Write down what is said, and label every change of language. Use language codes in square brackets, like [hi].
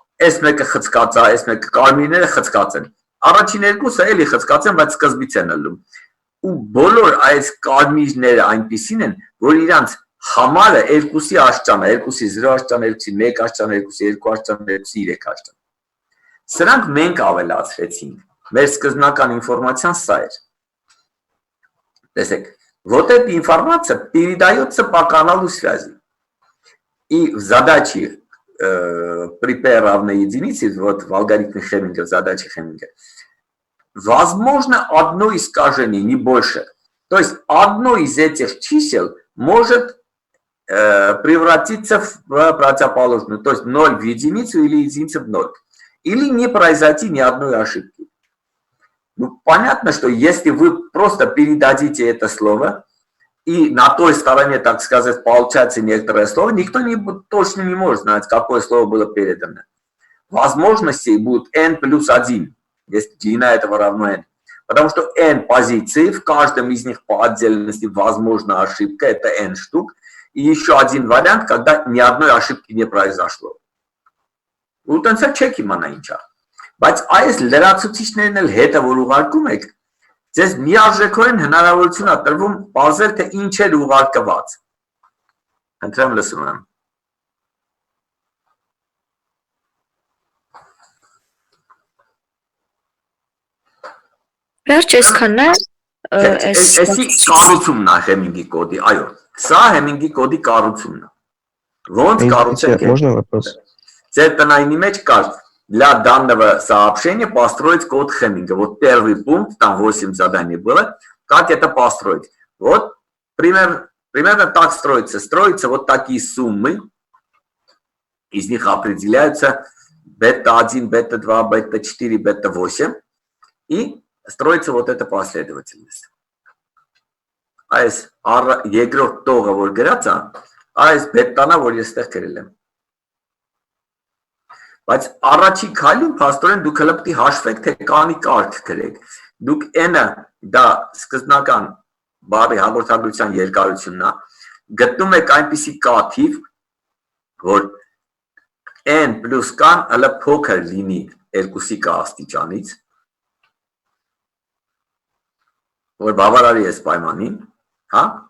[hy] Այս մեկը խցկած է, այս մեկը կարմիրները խցկած են։ Առաջին երկուսը էլի խցկած են, բայց սկզբից են ըլում։ Ու բոլոր այս կարմիրները այնպիսին են, որ իրանց համարը 2-ի աշճանը, 2-ի 0 աշճան, 2-ի 1 աշճան, 2-ի 2 աշճան, 2-ի 3 աշճան։ Սրանք մենք ավելացրեցինք։ Մեր սկզբնական ինֆորմացիան սա էր։ Տեսեք, [ru] вот эта информация передается по каналу связи. И в задаче при p равно единице, вот в алгоритме Хеминга, в задаче Хеминга, возможно одно искажение, не больше. То есть одно из этих чисел может превратиться в противоположную, то есть 0 в единицу или единица в 0. Или не произойти ни одной ошибки. Ну, понятно, что если вы просто передадите это слово, и на той стороне, так сказать, получается некоторое слово, никто точно не может знать, какое слово было передано. Возможностей будет n плюс 1, если длина этого равно n. Потому что n позиций, в каждом из них по отдельности возможна ошибка, это n штук. И еще один вариант, когда ни одной ошибки не произошло. [hy] Ուտենցա չեք իմանա ինչա։ Բայց այս լրացուցիչներն էլ հետը որ ուղարկում եք, ձեզ միարժեքորեն հնարավորություն է տրվում բացել թե ինչ է ուղարկված։ Ընտրեմ լսում եմ։ Վերջ այսքանն է, Էսի կառուցումն է Հեմինգի կոդի, այո, սա Հեմինգի կոդի կառուցումն է։ Ոնց կառուցենք։ [ru] Можно вопрос? [hy] Ձեր տնայինի մեջ կար [ru] для данного сообщения построить код Хеминга. Вот первый пункт, там 8 заданий было, как это построить. Вот примерно так строится. Строятся вот такие суммы, из них определяются бета-1, бета-2, бета-4, бета-8, и строится вот эта последовательность. [hy] Այս երկրորդ տողը որ գրած է, այս բետանա որ ես այդտեղ գրել եմ։ Բայց առաջի քայլում փաստորեն դուք հələ պետք է հաշվեք թե կանի կարգ գրեք։ Դուք n-ը դա սկզբնական բառի հաղորդագրության երկարությունն է, գտնում եք այնպիսի կաթիվ, որ n plus k-ն հələ փոքր լինի 2-ի k աստիճանից, որ բավարարի այս պայմանին, հա?